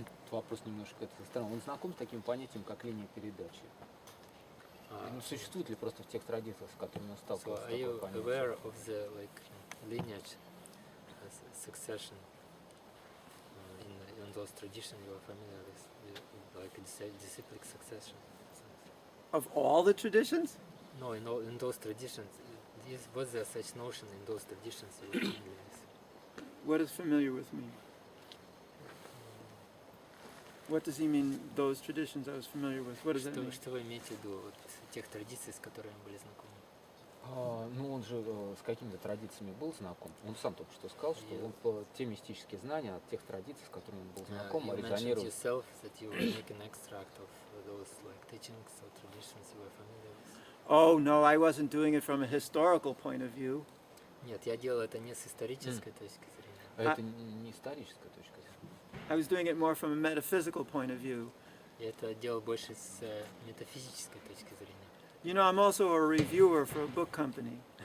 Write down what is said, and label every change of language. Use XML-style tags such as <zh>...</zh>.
<ru>Вопрос немножко со стороны. Он знаком с таким понятием, как линия передачи? Существует ли просто в тех традициях, с которыми он сталкивался?</ru> <en>So are you aware of the lineage succession in those traditions you are familiar with, like disciplic succession? Of all the traditions? No, in those traditions, was there such notion in those traditions you were familiar with? What is familiar with me? What does he mean, those traditions I was familiar with? What does that mean?</en> <ru>Что вы имеете в виду вот тех традиций, с которыми были знакомы? Ну, он же с какими-то традициями был знаком. Он сам только что сказал, что он те мистические знания от тех традиций, с которыми он был знаком,</ru> <en>You mentioned</en> <ru>резонируют.</ru> <en>yourself that you were making an extract of those teachings or traditions you were familiar with. Oh, no, I wasn't doing it from a historical point of view.</en> <ru>Нет, я делал это не с исторической точки зрения. Это не историческая точка зрения.</ru> <en>I was doing it more from a metaphysical point of view.</en> <ru>Я это делал больше с метафизической точки зрения.</ru> <en>You know, I'm also a reviewer for a book company.</en>